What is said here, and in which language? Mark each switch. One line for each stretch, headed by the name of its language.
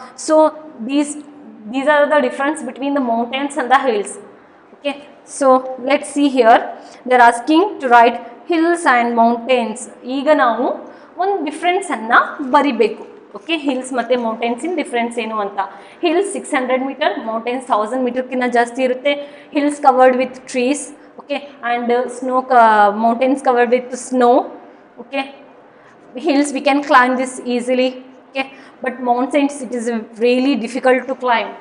English: So these are the difference between the mountains and the hills. Okay, so let's see here. They are asking to write hills and mountains.
Kannada: ಈಗ ನಾವು ಒಂದು ಡಿಫ್ರೆನ್ಸನ್ನು ಬರಿಬೇಕು. Okay, hills ಮತ್ತು ಮೌಂಟೇನ್ಸಿನ difference ಏನು ಅಂತ. Hills 600 metre, mountains 1000 ಮೀಟರ್ಕಿಂತ ಜಾಸ್ತಿ ಇರುತ್ತೆ.
English: Hills covered with trees, okay, and snow mountains covered with snow. Okay, hills we can climb this easily. Okay, but mountains it is really difficult to climb.